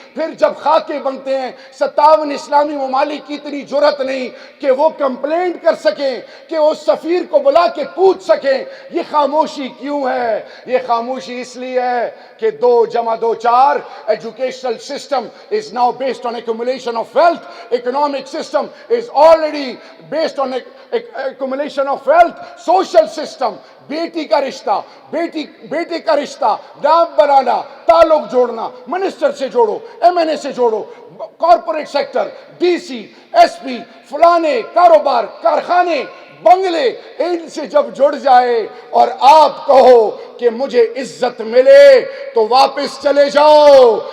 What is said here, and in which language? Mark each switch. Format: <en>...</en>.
<ur>پھر جب خاکے بنتے ہیں 57 اسلامی ممالک کی اتنی جرت نہیں کہ وہ کمپلینٹ کر سکیں، کہ وہ سفیر کو بلا کے پوچھ سکیں. یہ خاموشی کیوں ہے؟ یہ خاموشی اس لیے ہے کہ 2 + 2 4 educational system</ur> <en>is now based on accumulation of wealth. Economic system is already based on accumulation of wealth.</en> <ur>Social system بیٹی کا رشتہ، بیٹے کا رشتہ، نام بنانا، تعلق جوڑنا، منسٹر سے جوڑو، ایم این اے سے جوڑو، corporate sector, D C, S P, فلانے کاروبار، کارخانے، بنگلے، ان سے جب جڑ جائے اور آپ کہو کہ مجھے عزت ملے تو واپس چلے جاؤ.</ur>